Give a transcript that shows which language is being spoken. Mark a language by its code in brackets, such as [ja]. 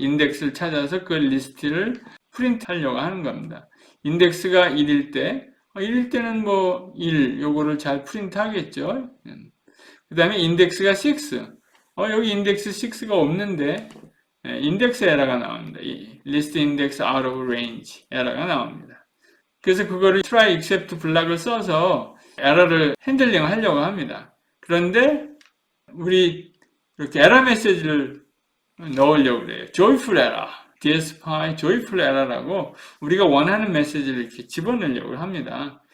[ko] 인덱스를 찾아서 그 리스트를 프린트 하려고 하는 겁니다. 인덱스가 1일 때, 1일 때는 뭐 1, 요거를 잘 프린트 하겠죠. 그 다음에 인덱스가 6. 여기 인덱스 6가 없는데, 인덱스 에러가 나옵니다. [en] list index out of range [ko] 에러가 나옵니다. 그래서 그거를 try except 블락을 써서 에러를 핸들링 하려고 합니다. 그런데 우리 이렇게 에러 메시지를 넣으려고 그래요. joyful error, dspy joyful error라고 우리가 원하는 메시지를 이렇게 집어넣으려고 합니다.